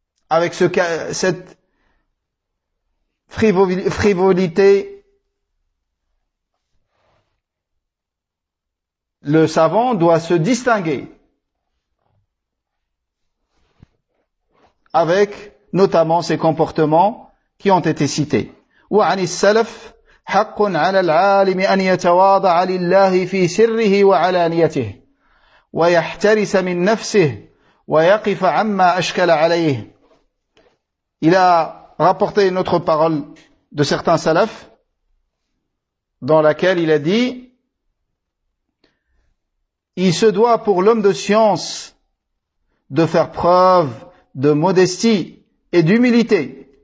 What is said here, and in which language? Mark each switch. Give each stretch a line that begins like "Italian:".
French: Avec cette frivolité, le savant doit se distinguer avec notamment ses comportements qui ont été cités.
Arabic: وعن السلف حق على العالم أن يتواضع لله في سره وعلانيته ويحترس من نفسه ويقف عما أشكل عليه.
French: Il a rapporté une autre parole de certains salafs dans laquelle il a dit: il se doit pour l'homme de science de faire preuve de modestie et d'humilité.